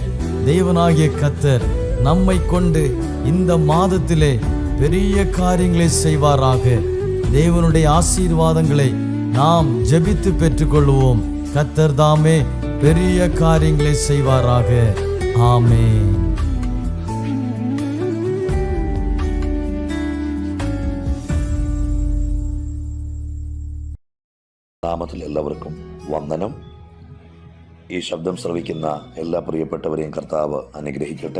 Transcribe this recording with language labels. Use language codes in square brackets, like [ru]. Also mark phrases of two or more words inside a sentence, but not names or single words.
[ta] தேவனாகிய கர்த்தர் நம்மை கொண்டு இந்த மாதத்திலே பெரிய காரியங்களை செய்வாராக. தேவனுடைய ஆசீர்வாதங்களை நாம் ஜெபித்து பெற்றுக்கொள்வோம். கர்த்தர் தாமே பெரிய காரியங்களை செய்வாராக. ஆமென். [ml] നാമത്തിൽ എല്ലാവർക്കും വന്ദനം. ഈ ശബ്ദം ശ്രവിക്കുന്ന എല്ലാ പ്രിയപ്പെട്ടവരെയും കർത്താവ് അനുഗ്രഹിക്കട്ടെ.